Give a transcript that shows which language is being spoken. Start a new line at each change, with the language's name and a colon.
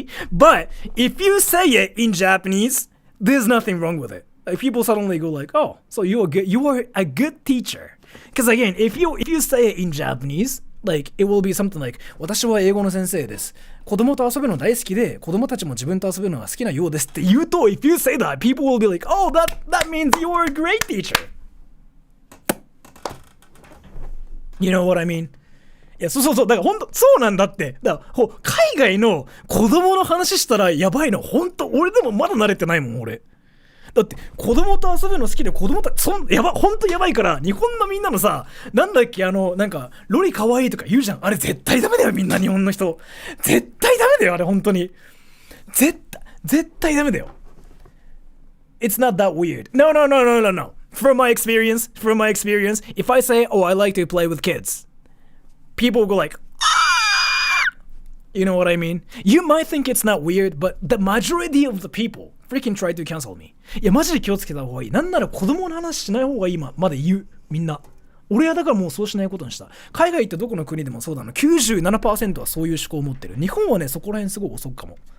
English: But if you say it in Japanese, there's nothing wrong with it. Like people suddenly go like, oh, so you are a good teacher. Because again, if you say it in Japanese, like it will be something like
Japanese: 私は英語の先生です。子供と遊ぶの大好きで、子供たちも自分と遊ぶのが好きなようですって言うと、
English: if you say that, people will be like, oh, that means you're a great teacher. You know what I mean?
Japanese: いや、そう。だから本当そうなんだって。だから海外の子供の話したらやばいの。本当俺でもまだ慣れてないもん、俺。だって子供と遊ぶの好きで子供たち本当やばいから日本のみんなのさなんだっけなんかロリ可愛いとか言うじゃんあれ絶対ダメだよみんな日本の人絶対ダメだよあれ本当に絶対ダメだよ
English: It's not that weird No From my experience if I say oh I like to play with kids people go like You know what I mean? You might think it's not weird, but the majority of the people freaking try to cancel me.
Japanese: いや、マジで気をつけた方がいい。なんなら子供の話しない方がいいまで言う。みんな。俺はだからもうそうしないことにした。海外ってどこの国でもそうだな。 97% はそういう思考を持ってる。日本はね、そこら辺すごい遅くかも。